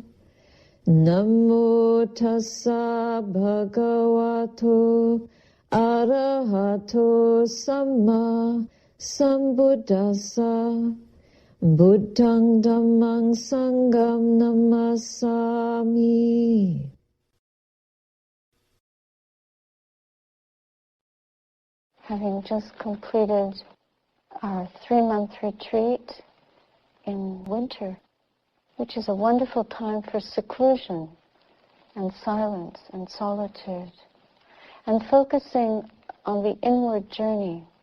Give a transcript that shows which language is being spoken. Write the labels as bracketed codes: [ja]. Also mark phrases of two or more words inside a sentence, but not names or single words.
[pi] Namo tassa bhagavato arahato samma sambuddhassa. Buddhang dhammang sangham namasami. [en] Having just completed our 3-month retreat in winter, which is a wonderful time for seclusion and silence and solitude, and focusing on the inward journey.